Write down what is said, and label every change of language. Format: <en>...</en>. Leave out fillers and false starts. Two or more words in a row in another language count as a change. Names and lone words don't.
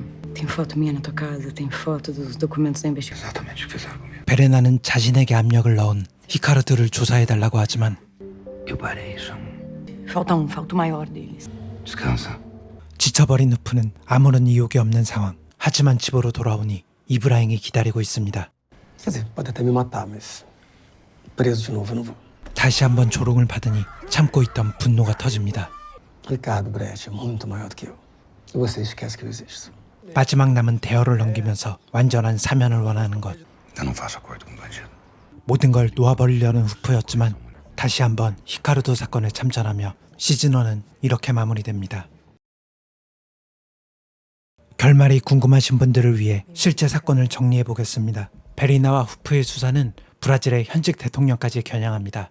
<pt>Tem foto minha na tua casa, tem foto dos documentos da investigação. Exatamente o que fizeram comigo.</pt> <ko>베레나는 자신에게 압력을 넣은 히카르드를 조사해달라고 하지만</ko> <pt>Eu parei isso. Falta o maior deles. Descansa.</pt> <ko>지쳐버린 후프는 아무런 이욕이 없는 상황. 하지만 집으로 돌아오니 이브라잉이 기다리고 있습니다.</ko> <pt>Quer dizer, pode até me matar, mas preso de novo eu não vou.</pt> <ko>다시 한번 조롱을 받으니 참고 있던 분노가 터집니다.</ko> <pt>Ricardo Brecht é muito maior do que eu. E você esquece que eu existo.</pt> <ko>마지막 남은 대여를 넘기면서 완전한 사면을 원하는 것.</ko> <pt>Eu não faço acordo com bandido.</pt> <ko>모든 걸 놓아버리려는 후프였지만 다시 한번 히카르도 사건에 참전하며 시즌1은 이렇게 마무리됩니다. 결말이 궁금하신 분들을 위해 실제 사건을 정리해보겠습니다. 베리나와 후프의 수사는 브라질의 현직 대통령까지 겨냥합니다.</ko>